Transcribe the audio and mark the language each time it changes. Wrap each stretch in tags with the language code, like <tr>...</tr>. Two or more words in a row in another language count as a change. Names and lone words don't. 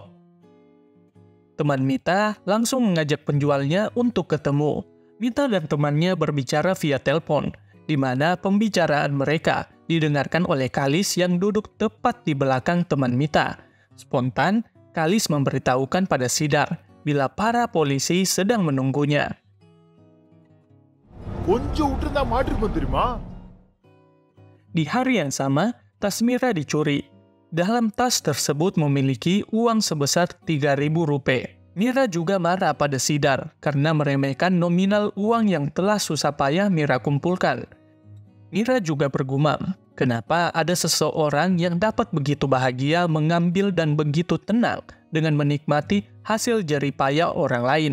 <id>Teman Mita langsung mengajak penjualnya untuk ketemu. Mita dan temannya berbicara via telepon, di mana pembicaraan mereka didengarkan oleh Kalis yang duduk tepat di belakang teman Mita. Spontan, Kalis memberitahukan pada Sidar bila para polisi sedang menunggunya.</id> <ta>கொஞ்சம் விட்டுருந்தா மாட்டிருக்கும் தெரியுமா?</ta> <id>Di hari yang sama, tas Mira dicuri. Dalam tas tersebut memiliki uang sebesar Rp3.000. Mira juga marah pada Sidar karena meremehkan nominal uang yang telah susah payah Mira kumpulkan. Mira juga bergumam, kenapa ada seseorang yang dapat begitu bahagia mengambil dan begitu tenang dengan menikmati hasil jerih payah orang lain.</id>